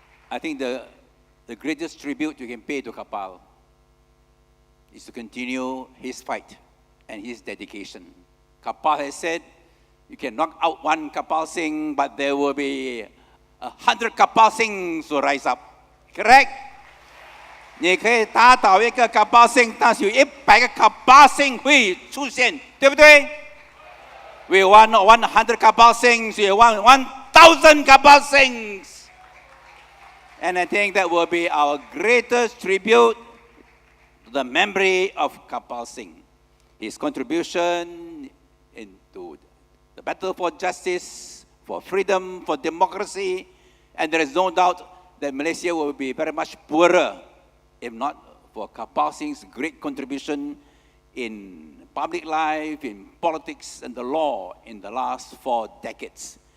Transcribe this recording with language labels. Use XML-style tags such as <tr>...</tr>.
<en>I think the greatest tribute you can pay to Karpal is to continue his fight and his dedication. Karpal has said, you can knock out one Karpal Singh, but there will be 100 Karpal Singhs to rise up. Correct?</en> <zh>你可以打倒一个Karpal Singh，但是有100个Karpal Singh会出现，对不对？</zh> <en>We want not 100 Karpal Singhs, we want 1,000 Karpal Singhs. And I think that will be our greatest tribute to the memory of Karpal Singh. His contribution into the battle for justice, for freedom, for democracy, and there is no doubt that Malaysia will be very much poorer if not for Karpal Singh's great contribution in public life, in politics, and the law in the last 4 decades.</en>